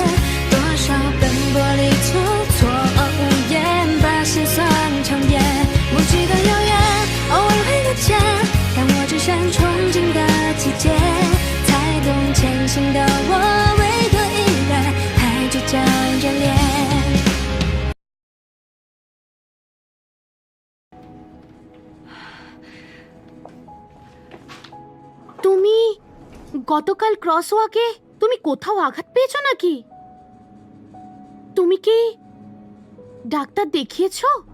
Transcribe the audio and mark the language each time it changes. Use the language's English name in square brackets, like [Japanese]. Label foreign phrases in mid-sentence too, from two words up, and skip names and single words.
[Chinese] 多少奔波里错错无言，把心酸强咽。无际的遥远，偶尔会遇见，但我只选憧憬的季节。才懂前行的我，为何依然还倔强眷恋。 [Bangla] তুমি গতকাল ক্রসওয়াকে তুমি কোথাও আঘাত পেয়েছো নাকি? তুমি কি ডাক্তার দেখিয়েছো?